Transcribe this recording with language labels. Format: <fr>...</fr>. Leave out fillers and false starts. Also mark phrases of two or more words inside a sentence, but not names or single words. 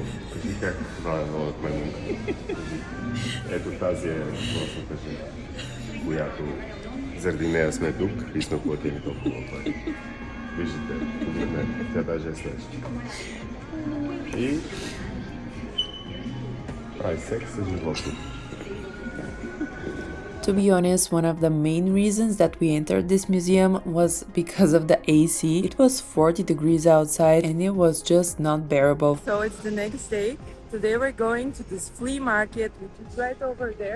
<bg>Кажи как това е много от мен. Ето тази е въпросната жена, която заради нея сме тук и сме платили толкова пари. Виждате, погледнете, тя даже е следваща. И прави секс с животно.</bg> <en>To be honest, one of the main reasons that we entered this museum was because of the AC. It was 40 degrees outside and it was just not bearable. So it's the next day. Today we're going to this flea market, which is right over there.</en>